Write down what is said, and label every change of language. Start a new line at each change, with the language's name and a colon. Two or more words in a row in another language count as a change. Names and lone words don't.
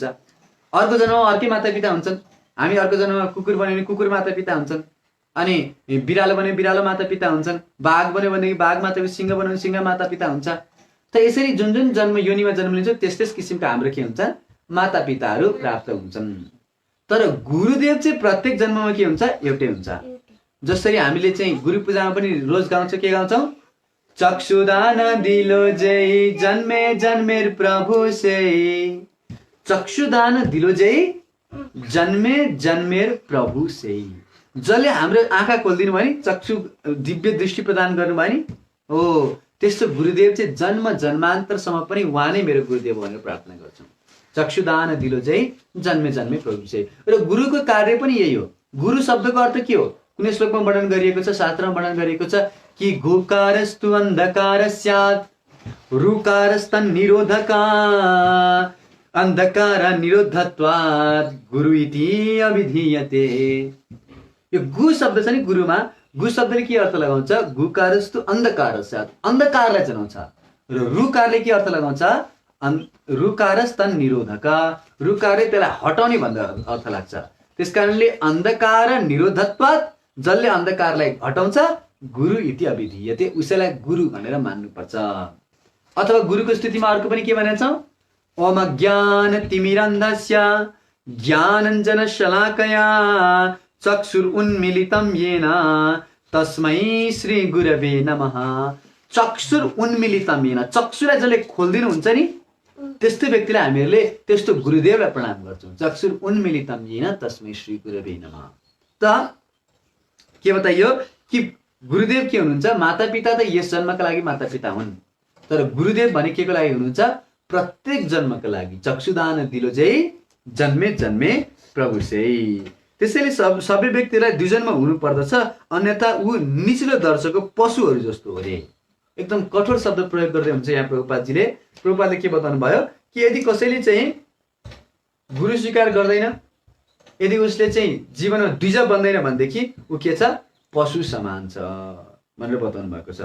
Nepali: अर्को जन्ममा अर्कै मातापिता हुन्छन्। हामी अर्को जन्ममा कुकुर बन्यो भने कुकुर मातापिता हुन्छन्, अनि बिरालो बन्यो बिरालो मातापिता हुन्छन्, बाघ बन्यो भनेदेखि बाघ मातापिता, सिंह बन्यो भने सिंह मातापिता हुन्छ। त यसरी जुन जुन जन्म योनिमा जन्म लिन्छ त्यस त्यस किसिमका हाम्रो के हुन्छ, मातापिताहरू प्राप्त हुन्छन्। तर गुरुदेव चाहिँ प्रत्येक जन्ममा के हुन्छ, एउटै हुन्छ। जसरी हामीले चाहिँ गुरु पूजामा पनि रोज गाउँछौँ, के गाउँछौँ,
Bangla: চক্ষুদান দিলো যেই জন্মে জন্মের প্রভু সেই, চক্ষুদান দিলো যেই জন্মে জন্মের প্রভু সেই।
Nepali: जसले हाम्रो आँखा खोलिदिनु भयो नि, चक्षु दिव्य दृष्टि प्रदान गर्नुभयो नि, हो त्यस्तो गुरुदेव चाहिँ जन्म जन्मान्तरसम्म पनि उहाँ नै मेरो गुरुदेव भनेर प्रार्थना गर्छौँ।
Bangla: চক্ষুদান দিলো যেই জন্মে জন্মে প্রভু সেই।
Nepali: र गुरुको कार्य पनि यही हो। गुरु शब्दको अर्थ के हो, कुनै श्लोकमा वर्णन गरिएको छ, शास्त्रमा वर्णन गरिएको छ कि
Sanskrit: गोकारस्तु अन्धकार स्यात् रुकारस्तन् निरोधका अन्धकार निरोधत्वात् गुरु इति अभिधीयते।
Nepali: यो गु शब्द छ नि गुरुमा, गु शब्दले के अर्थ लगाउँछ,
Sanskrit: गुकारस्तु अन्धकार स्यात्,
Nepali: अन्धकारलाई जनाउँछ। र रुकारले के अर्थ लगाउँछ,
Sanskrit: रुकारस्तन् निरोधका,
Nepali: रुकारले त्यसलाई हटाउने भन्दा अर्थ लाग्छ। त्यसकारणले
Sanskrit: अन्धकार निरोधत्वात्,
Nepali: जसले अन्धकारलाई हटाउँछ
Sanskrit: गुरु इति अभिधीयते,
Nepali: उसैलाई गुरु भनेर मान्नुपर्छ। अथवा गुरुको स्तुतिमा अर्को पनि के भनेको छ,
Sanskrit: ओम ज्ञान तिमिरन्धस्य ज्ञानञ्जन शलाकया चक्षुर उन्मिलितं येन तस्मै श्री गुरवे नमः। चक्षुर उन्मिलितं येन,
Nepali: चक्षुलाई जसले खोलिदिनुहुन्छ नि त्यस्तो व्यक्तिलाई हामीहरूले त्यस्तो गुरुदेवलाई प्रणाम गर्छौँ।
Sanskrit: चक्षुर उन्मिलितं येन तस्मै श्री गुरवे नमः।
Nepali: त के बताइयो कि गुरुदेव के हुनुहुन्छ, मातापिता त यस जन्मका लागि मातापिता हुन्, तर गुरुदेव भने के को लागि हुनुहुन्छ, प्रत्येक जन्मका लागि।
Bangla: চক্ষুদান দিলো যেই জন্মে জন্মে প্রভু সেই।
Nepali: त्यसैले सबै व्यक्तिलाई 2 जन्म हुनु पर्दछ, अन्यथा ऊ निचलो दर्जाको पशुहरू जस्तो हो रे। एकदम कठोर शब्द प्रयोग गर्दै हुन्छ यहाँ प्रभुपादजीले। प्रभुपादले के बताउनु भयो कि यदि कसैले चाहिँ गुरु स्वीकार गर्दैन, यदि उसले चाहिँ जीवनमा द्विज बन्दैन भनेदेखि ऊ के छ, पशु समान छ भनेर बताउनु भएको छ।